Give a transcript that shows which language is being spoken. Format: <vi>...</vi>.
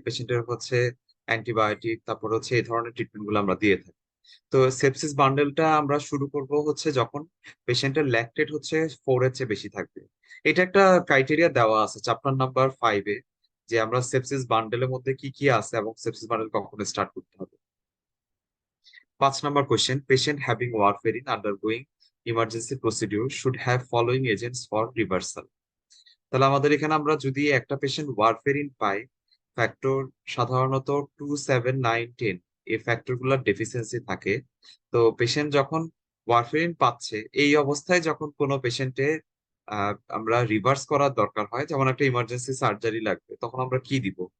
<bn>পেশেন্টের হচ্ছে অ্যান্টিবায়োটিক, তারপর হচ্ছে এই ধরনের ট্রিটমেন্ট গুলো আমরা দিয়ে থাকি। তো সেপসিস বান্ডেলটা আমরা শুরু করব হচ্ছে যখন পেশেন্টের ল্যাকটেট হচ্ছে 4 এর চেয়ে বেশি থাকবে। এটা একটা ক্রাইটেরিয়া দেওয়া আছে চ্যাপ্টার নাম্বার 5-এ, যে আমরা সেপসিস বান্ডেলের মধ্যে কি কি আছে এবং সেপসিস বান্ডেল কখন স্টার্ট করতে হবে।</bn> <en>5 number question: patient having warfarin undergoing emergency procedure should have following agents for reversal.</en> <bn>তাহলে আমাদের এখানে আমরা যদি একটা পেশেন্ট ওয়ারফেরিন পাই, ফ্যাক্টর সাধারণত 2, 7, 9, 10 এই ফ্যাক্টর গুলোর ডেফিসিয়েন্সি থাকে। তো পেশেন্ট যখন ওয়ারফেরিন পাচ্ছে, এই অবস্থায় যখন কোনো পেশেন্টের আমরা রিভার্স করার দরকার হয়, যেমন একটা ইমার্জেন্সি সার্জারি লাগবে, তখন আমরা কি দিব?</bn>